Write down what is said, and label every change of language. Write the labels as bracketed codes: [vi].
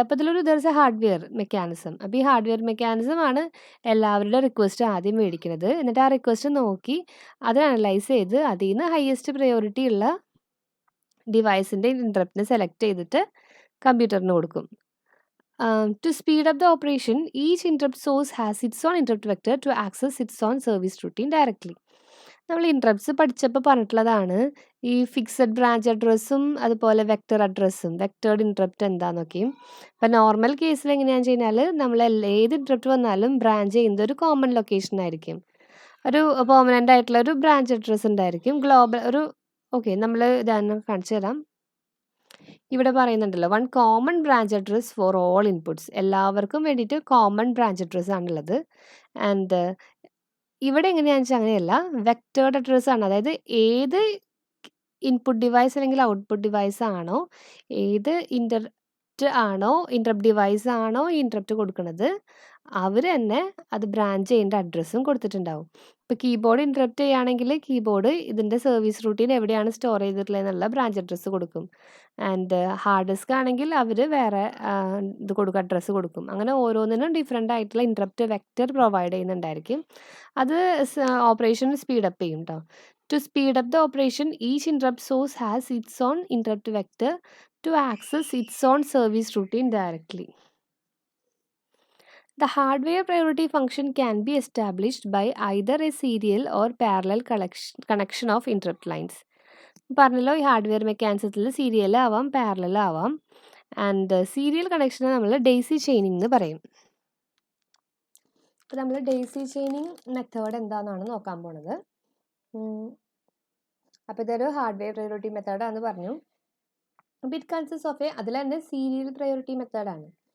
[ml] അപ്പോൾ ഇതിലൊരു [en] There's a hardware mechanism. [ml] അപ്പോൾ ഈ ഹാർഡ്വെയർ മെക്കാനിസം ആണ് എല്ലാവരുടെ റിക്വസ്റ്റ് ആദ്യം മേടിക്കുന്നത്. എന്നിട്ട് ആ റിക്വസ്റ്റ് നോക്കി അത് അനലൈസ് ചെയ്ത് അതിൽ നിന്ന് ഹയസ്റ്റ് പ്രയോറിറ്റി ഉള്ള ഡിവൈസിൻ്റെ ഇൻറ്ററപ്റ്റിനെ സെലക്ട് ചെയ്തിട്ട് കമ്പ്യൂട്ടറിന് കൊടുക്കും. [en] To speed up the operation, each interrupt source has its own interrupt vector to access its own service routine directly. [ml] നമ്മൾ ഇൻട്രപ്റ്റ്സ് പഠിച്ചപ്പോൾ പറഞ്ഞിട്ടുള്ളതാണ് ഈ ഫിക്സഡ് ബ്രാഞ്ച് അഡ്രസ്സും അതുപോലെ വെക്റ്റർ അഡ്രസ്സും. വെക്റ്റേർഡ് ഇൻട്രപ്റ്റ് എന്താണെന്നൊക്കെയും. അപ്പം നോർമൽ കേസിൽ എങ്ങനെയാണെന്ന് വെച്ച് കഴിഞ്ഞാൽ നമ്മൾ ഏത് ഇൻട്രപ്റ്റ് വന്നാലും ബ്രാഞ്ച് ചെയ്യുന്നത് ഒരു കോമൺ ലൊക്കേഷൻ ആയിരിക്കും. ഒരു പെർമനൻ്റ് ആയിട്ടുള്ള ഒരു ബ്രാഞ്ച് അഡ്രസ്സ് ഉണ്ടായിരിക്കും. ഗ്ലോബൽ ഒരു നമ്മൾ ഇതാണ് കാണിച്ചു തരാം. ഇവിടെ പറയുന്നുണ്ടല്ലോ, [en] One common branch address for all inputs. [ml] എല്ലാവർക്കും വേണ്ടിയിട്ട് കോമൺ ബ്രാഞ്ച് അഡ്രസ്സ് ആണുള്ളത്. ആൻഡ് ഇവിടെ എങ്ങനെയാണെന്ന് വെച്ചാൽ അങ്ങനെയല്ല, വെക്റ്റേർഡ് അഡ്രസ്സ് ആണ്. അതായത് ഏത് ഇൻപുട്ട് ഡിവൈസ് അല്ലെങ്കിൽ ഔട്ട്പുട്ട് ഡിവൈസ് ആണോ, ഏത് ഇൻറ്ററപ്റ്റ് ഡിവൈസ് ആണോ ഈ ഇൻറ്ററപ്റ്റ് കൊടുക്കുന്നത്, അവർ തന്നെ അത് ബ്രാഞ്ച് ചെയ്യേണ്ട അഡ്രസ്സും കൊടുത്തിട്ടുണ്ടാവും. ഇപ്പോൾ കീബോർഡ് ഇൻറ്ററപ്റ്റ് ചെയ്യുകയാണെങ്കിൽ കീബോർഡ് ഇതിൻ്റെ സർവീസ് റൂട്ടീൻ എവിടെയാണ് സ്റ്റോർ ചെയ്തിട്ടുള്ളത് എന്നുള്ള ബ്രാഞ്ച് അഡ്രസ്സ് കൊടുക്കും. ആൻഡ് ഹാർഡ് ഡിസ്ക് ആണെങ്കിൽ അവർ വേറെ അഡ്രസ്സ് കൊടുക്കും. അങ്ങനെ ഓരോന്നിനും ഡിഫറെൻ്റ് ആയിട്ടുള്ള ഇൻറ്ററപ്റ്റ് വെക്റ്റർ പ്രൊവൈഡ് ചെയ്യുന്നുണ്ടായിരിക്കും. അത് ഓപ്പറേഷൻ സ്പീഡപ്പ് ചെയ്യും കേട്ടോ. [en] To speed up the operation, each interrupt source has its own interrupt vector to access its own service routine directly. The hardware priority function can be established by either a serial or parallel connection of interrupt lines. [ml] പറഞ്ഞല്ലോ, ഈ hardware മെക്കാനിസത്തിൽ serial ആവാം, parallel ആവാം. And serial കണക്ഷനെ നമ്മൾ Daisy chaining എന്ന് പറയും. അപ്പോൾ നമ്മൾ Daisy chaining method എന്താണെന്നാണ് നോക്കാൻ പോണത്. അപ്പോൾ ഇതൊരു ഹാർഡ്വെയർ പ്രയോറിറ്റി മെത്തേഡാണെന്ന് പറഞ്ഞു. അപ്പോൾ [en] it consist of [ml] അതിൽ തന്നെ സീരിയൽ പ്രയോറിറ്റി മെത്തേഡാണ്.